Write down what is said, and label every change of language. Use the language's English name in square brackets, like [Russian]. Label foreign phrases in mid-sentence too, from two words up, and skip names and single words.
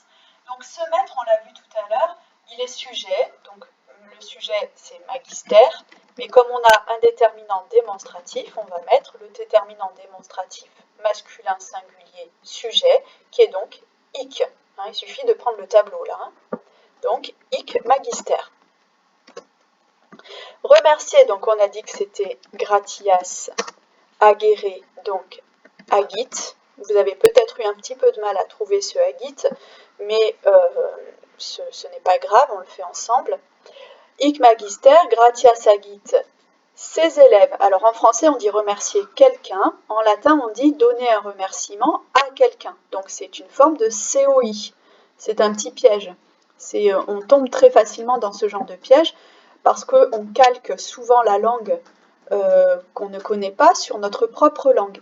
[French] Donc ce maître, on l'a vu tout à l'heure, il est sujet, donc le sujet c'est magister, mais comme on a un déterminant démonstratif, on va mettre le déterminant démonstratif masculin singulier sujet, qui est donc hic. Hein, il suffit de prendre le tableau là. Hein. Donc [Latin] hic magister. [French] Remercier, donc on a dit que c'était [Latin] gratias agere, [French] donc agit. Vous avez peut-être eu un petit peu de mal à trouver ce agit, mais ce n'est pas grave, on le fait ensemble. [Latin] Hic magister, gratias agit [French] ses élèves. Alors en français on dit remercier quelqu'un, en latin on dit donner un remerciement à quelqu'un. Donc c'est une forme de COI. C'est un petit piège. On tombe très facilement dans ce genre de piège parce qu'on calque souvent la langue qu'on ne connaît pas sur notre propre langue.